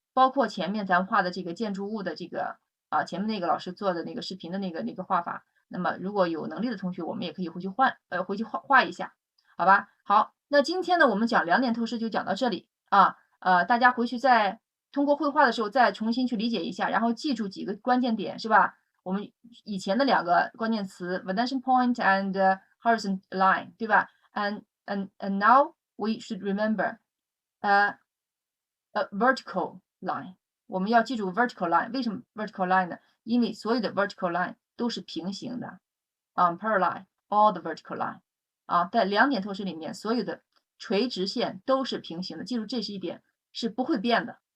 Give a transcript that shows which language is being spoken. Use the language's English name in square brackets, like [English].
[Chinese] 包括前面咱们画的这个建筑物的这个啊，前面那个老师做的那个视频的那个画法，那么如果有能力的同学，我们也可以回去画一下，好吧？好，那今天呢，我们讲两点透视就讲到这里啊。大家回去再通过绘画的时候再重新去理解一下，然后记住几个关键点，是吧？我们以前的两个关键词 [English] vanishing point and horizontal line， 对吧？And now we should remember a vertical line。 [Chinese] 我们要记住 vertical line， 为什么 vertical line 呢？因为所有的 vertical line 都是平行的， [English] parallel all the vertical line。 [Chinese] 啊，在两点透视里面，所有的垂直线都是平行的，记住这是一点是不会变的。